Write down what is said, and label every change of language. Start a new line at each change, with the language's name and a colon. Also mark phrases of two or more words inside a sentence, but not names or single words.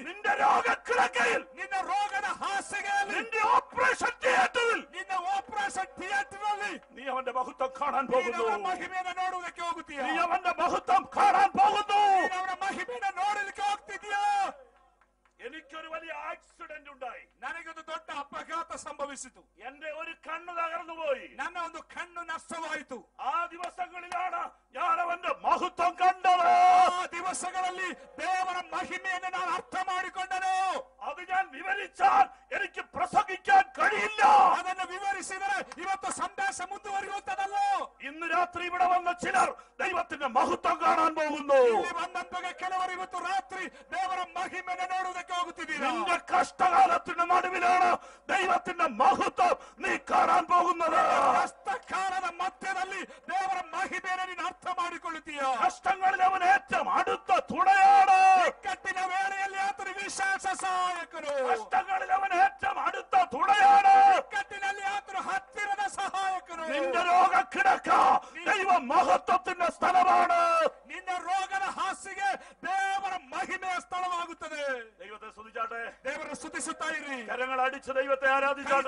Malayalam: നിന്റെ രോഗക്കിടക്കയിൽ,
Kannada: ನಿನ್ನ ರೋಗದ ಹಾಸಿಗೆಯಲ್ಲಿ,
Malayalam: നിന്റെ
English: operation theatre
Kannada: ನಿನ್ನ
English: operation theatre
Kannada: ನಲ್ಲಿ
Malayalam: നീ അവന്റെ മഹത്വം കാണാൻ
Kannada: ನೀನು
Malayalam: പോകുന്നു.
Kannada: ಅವರ ಮಹಿಮೆಯನ್ನು ನೋಡುವುದಕ್ಕೆ ಹೋಗುತ್ತೀಯ.
Malayalam: നീ അവന്റെ മഹത്വം കാണാൻ പോകുന്നു.
Kannada: ನೀನು ಅವರ ಮಹಿಮೆಯನ್ನು ನೋಡಲಿಕ್ಕೆ ಹೋಗ್ತಿದೀಯಾ?
Malayalam: എനിക്കൊരു വലിയ ആക്സിഡന്റ് ഉണ്ടായി.
Kannada: ನನಗೊಂದು ದೊಡ್ಡ ಅಪಘಾತ ಸಂಭವಿಸಿತು.
Malayalam: എന്റെ ഒരു കണ്ണ് തകർന്നുപോയി.
Kannada: ನನ್ನ ಒಂದು ಕಣ್ಣು ನಷ್ಟವಾಯಿತು.
Malayalam: ആ ദിവസങ്ങളിലാണ് ഞാൻ അവന്റെ മഹത്വം കണ്ടത്.
Kannada: ಆ ದಿವಸಗಳಲ್ಲಿ ದೇವರ ಮಹಿಮೆಯನ್ನು ನಾನು ಅರ್ಥ ಮಾಡಿಕೊಂಡನು.
Malayalam: അത് ഞാൻ വിവരിച്ചാൽ എനിക്ക് പ്രസംഗിക്കാൻ കഴിയില്ല.
Kannada: ಅದನ್ನು ವಿವರಿಸಿದರೆ ಇವತ್ತು ಸಂದೇಶ ಮುಂದುವರಿಯುತ್ತದಲ್ಲ.
Malayalam: ഇന്ന് രാത്രി ഇവിടെ വന്ന ചിലർ ദൈവത്തിന്റെ മഹത്വം കാണാൻ പോകുന്നു.
Kannada: ಇಲ್ಲಿ ಬಂದಂತಹ ಕೆಲವರು ಇವತ್ತು ರಾತ್ರಿ ದೇವರ ಮಹಿಮೆಯನ್ನು ನೋಡುವುದಕ್ಕೆ ಹೋಗುತ್ತಿದ್ದೀರಾ?
Malayalam: നിന്റെ കഷ്ടകാലത്തിന്റെ നടുവിലാണ് ദൈവത്തിന്റെ മഹത്വം നീ കാണാൻ പോകുന്നത്.
Kannada: കഷ്ടകാಲದ ಮಧ್ಯದಲ್ಲಿ ದೇವರ ಮಹಿಮೆಯನ್ನು ನೀನು ಅರ್ಥ ಮಾಡಿಕೊಳ್ಳುತ್ತೀಯ.
Malayalam: കഷ്ടങ്ങളിൽ അവൻ ഏറ്റവും അടുത്ത തുണയാണ്.
Kannada: ಇಕ್ಕಟ್ಟಿನ ವೇಳೆಯಲ್ಲಿ ಆತನು ವಿಶೇಷ ಸಹಾಯಕನು.
Malayalam: കഷ്ടങ്ങളിൽ അവൻ ഏറ്റവും അടുത്ത തുണയാണ്.
Kannada: ಇಕ್ಕಟ್ಟಿನಲ್ಲಿ ಆತನು ಹತ್ತಿರದ ಸಹಾಯಕನು.
Malayalam: നിന്റെ രോഗക്കിടക്ക ദൈവ മഹത്വത്തിന്റെ സ്ഥലമാണ്.
Kannada: ನಿನ್ನ ರೋಗದ ಹಾಸಿಗೆ ದೇವರ ಮಹಿಮೆಯ ಸ್ಥಳವಾಗುತ್ತದೆ.
Malayalam: ദൈവത്തെ സ്തുതിച്ചാട്ടെ.
Kannada: ದೇವರನ್ನು ಸ್ತುತಿಸುತ್ತಾ ಇರಿ.
Malayalam: കരങ്ങൾ അടിച്ച് ദൈവത്തെ ആരാധിച്ചാട്ടെ.